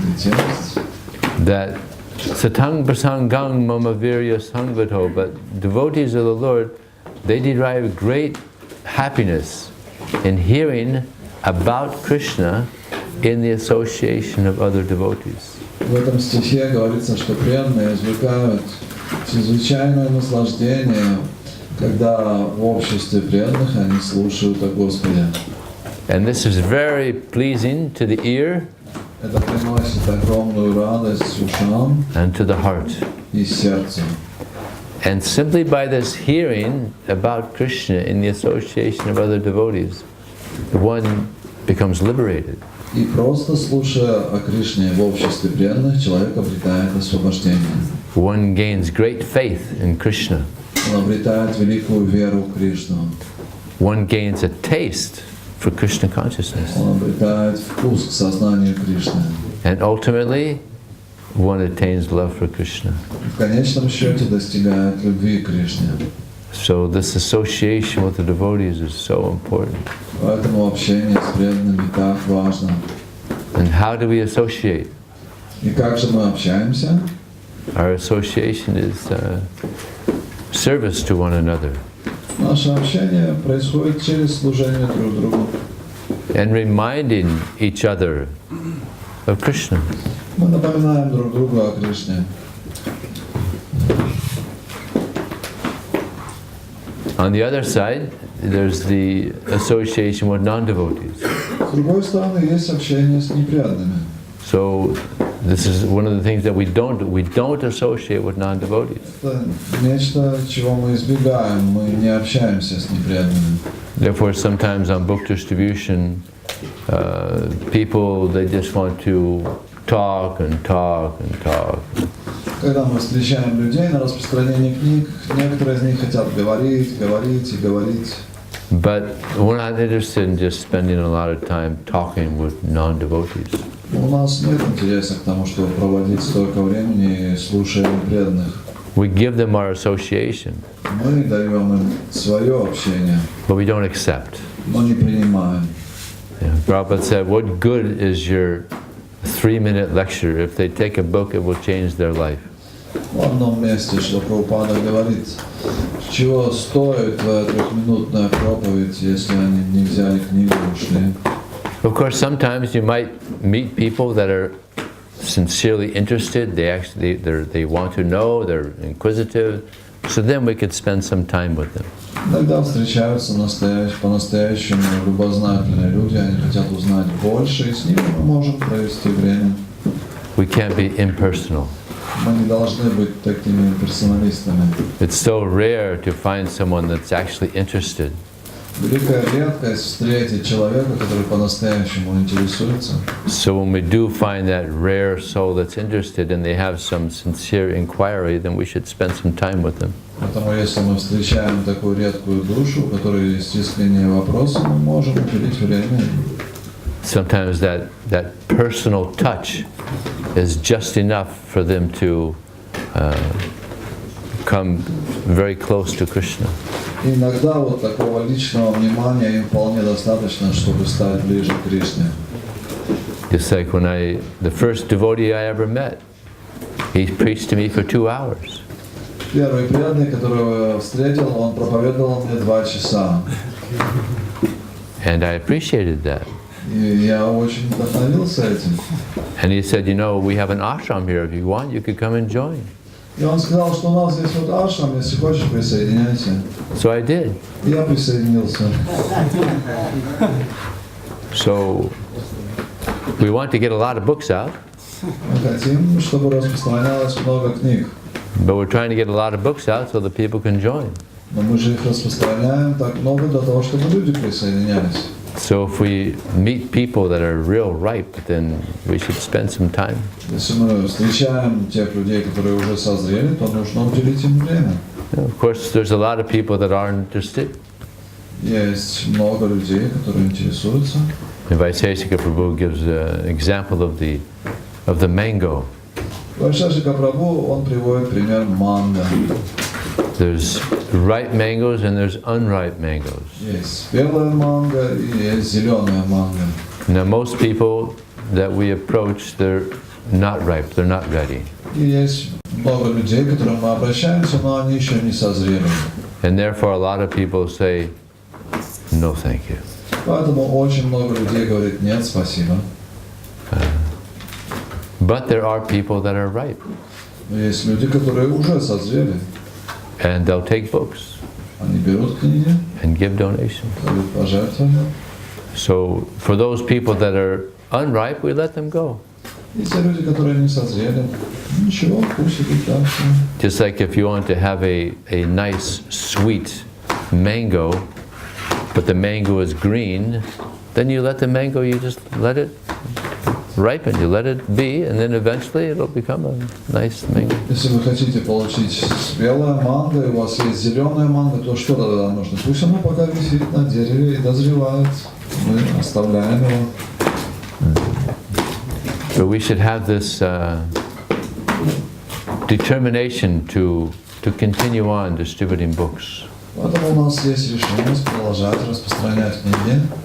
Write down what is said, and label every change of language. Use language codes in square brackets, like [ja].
[sa] That Satang Basanghang Mama Virya Sangbhato, [en] but devotees of the Lord, they derive great happiness in hearing about Krishna in the association of other devotees. [ru] В этом стихе говорится, что преданные извлекают чрезвычайное наслаждение, когда в обществе преданных они слушают о Господе. [en] And this is very pleasing to the ear [ru] Это приносит огромную радость ушам [en] and to the heart. [ru] И сердцу. [en] And simply by this hearing about Krishna in the association of other devotees, one becomes liberated. [ru] И просто слушая о Кришне в обществе преданных, человек обретает освобождение. [en] One gains great faith in Krishna. [ru] Он обретает великую веру в Кришну. [en] One gains a taste for Krishna consciousness. [ru] Он обретает вкус к сознанию Кришны. [en] And ultimately, one attains love for Krishna. [ru] В конечном счете достигает любви к Кришне. [en] So this association with the devotees is so important. [ru] Поэтому общение с преданными так важно. [en] And how do we associate? [ru] И как же мы общаемся? [en] Our association is service to one another. [ru] Наше общение происходит через служение друг другу. [en] And reminding each other of Krishna. [ru] Мы напоминаем друг другу о Кришне. [en] On the other side, there's the association with non-devotees. [ru] С другой стороны, есть общение с непреданными. [en] So this is one of the things that we don't associate with non-devotees. [ru] Это нечто, чего мы избегаем, мы не общаемся с непреданными. [en] Therefore, sometimes on book distribution, people, they just want to talk and talk and talk. [ru] Когда мы встречаем людей на распространении книг, некоторые из них хотят говорить, говорить и говорить. [en] But we're not interested in just spending a lot of time talking with non-devotees. [ru] У нас нет интереса к тому, чтобы проводить столько времени, слушая преданных. [en] We give them our association. [ru] Мы даем им свое общение, [en] but we don't accept. [ru] но не принимаем. [en] Yeah. Prabhupada said, what good is your 3-minute lecture? If they take a book, it will change their life. [ru] В одном месте Шрила Прабхупада говорит, чего стоит твоя трехминутная проповедь, если они не взяли книгу и ушли. [en] Of course, sometimes you might meet people that are sincerely interested. They want to know. They're inquisitive. So then we could spend some time with them. [ru] Иногда встречаются по-настоящему любознательные люди, они хотят узнать больше, и с ними мы можем провести время. [en] We can't be impersonal. [ru] Мы не должны быть такими персоналистами. [en] It's so rare to find someone that's actually interested. [ru] Великая редкость встретить человека, который по-настоящему интересуется. [en] So when we do find that rare soul that's interested and they have some sincere inquiry, then we should spend some time with them. [ru] Поэтому если мы встречаем такую редкую душу, у которой есть искренние вопросы, мы можем уделить время. [en] Sometimes that personal touch is just enough for them to come very close to Krishna. [ru] Иногда вот такого личного внимания им вполне достаточно, чтобы стать ближе к Кришне. [en] Just like when the first devotee I ever met, he preached to me for 2 hours. [ru] Первый преданный, которого я встретил, он проповедовал мне 2 часа. [en] And I appreciated that. [ru] И я очень вдохновился этим. [en] And he said, you know, we have an ashram here. If you want, you could come and join. [ru] И он сказал, что у нас здесь вот ашрам, если хочешь, присоединяйся. [en] So I did. [ru] И я присоединился. [en] So we want to get a lot of books out. [ru] Мы хотим, чтобы распространялось много книг. [en] But we're trying to get a lot of books out so that people can join. [ru] Но мы же их распространяем так много для того, чтобы люди присоединялись. [en] So if we meet people that are real ripe, then we should spend some time. [ru] Если мы встречаем тех людей, которые уже созрели, то нужно уделить им время. [en] Of course, there's a lot of people that aren't interested. [ru] Есть много людей, которые интересуются. [en] Vaisesika Prabhu gives an example of the mango. [ru] Вайшешика Прабху, он приводит пример манго. [en] There's ripe mangoes and there's unripe mangoes. [ru] Есть спелая манго и есть зеленая манго. [en] Now most people that we approach, they're not ripe, they're not ready. [ru] И есть много людей, к которым мы обращаемся, но они еще не созрели. [en] And therefore a lot of people say, no thank you. [ru] Поэтому очень много людей говорит нет, спасибо. [en] But there are people that are ripe. [ru] Но есть люди, которые уже sозрели. [en] And they'll take books. [ru] Они берут книги. [en] And give donations. [ru] Дают пожертвования. [en] So for those people that are unripe, we let them go. [ru] И те люди, которые не созрели, ничего, пусть идут дальше. [en] Just like if you want to have a nice, sweet mango, but the mango is green, then you let the mango, you just let it ripen, you let it be, and then eventually it'll become a nice mango. [ru] Если вы хотите получить спелое манго, и у вас есть зеленое манго, то что тогда нужно? Пусть оно пока висит на дереве и дозревает. Мы оставляем его. [en] But we should have this determination to continue on distributing books. [ru] Поэтому у нас есть решимость продолжать распространять книги.